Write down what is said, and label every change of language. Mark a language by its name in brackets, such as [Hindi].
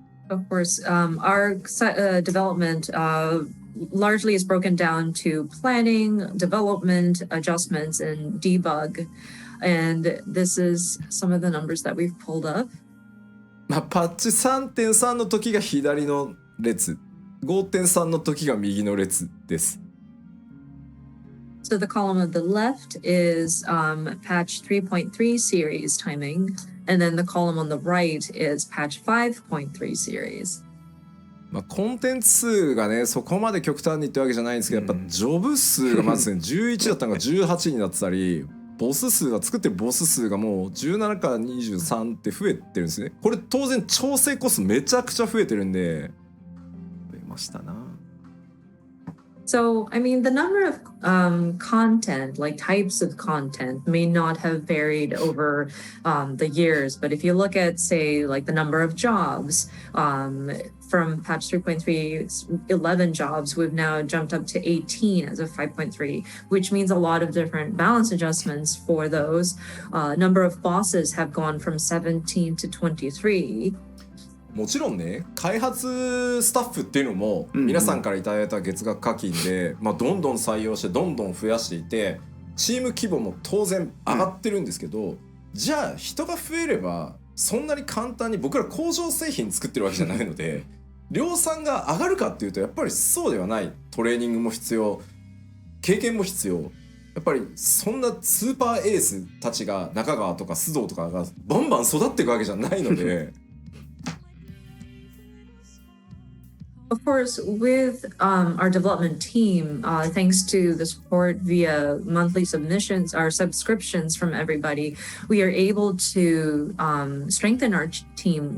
[English] Of course, our development largely is broken down to planning, development, adjustments, and debug. And this is some of the numbers that we've pulled up. [Japanese] まあ、パッチ 3.3 の時が左の列、5.3 の時が右の列です。 [English] So the column on the left is patch 3.3 series timing. And then the column on the right is patch 5.3 series. [Japanese] まあ、コンテンツ数がねそこまで極端にってわけじゃないんですけど、やっぱジョブ数がまずね11だったのが18になってたり、ボス数が作ってるボス数がもう17から23って増えてるんですね。これ当然調整コストめちゃくちゃ増えてるんで。増えましたな。 [English] So, I mean, the number of content, like types of content, may not have varied over the years. But if you look at, say, like the number of jobs, from patch 3.3, 11 jobs, we've now jumped up to 18 as of 5.3, which means a lot of different balance adjustments for those. Number of bosses have gone from 17 to 23. [Japanese] もちろんね開発スタッフっていうのも皆さんからいただいた月額課金で、まあ、どんどん採用してどんどん増やしていてチーム規模も当然上がってるんですけど、じゃあ人が増えればそんなに簡単に僕ら工場製品作ってるわけじゃないので量産が上がるかっていうとやっぱりそうではない。トレーニングも必要、経験も必要。やっぱりそんなスーパーエースたちが中川とか須藤とかがバンバン育っていくわけじゃないので [English] Of course, with our development team, thanks to the support via monthly submissions, our subscriptions from everybody, we are able to strengthen our team.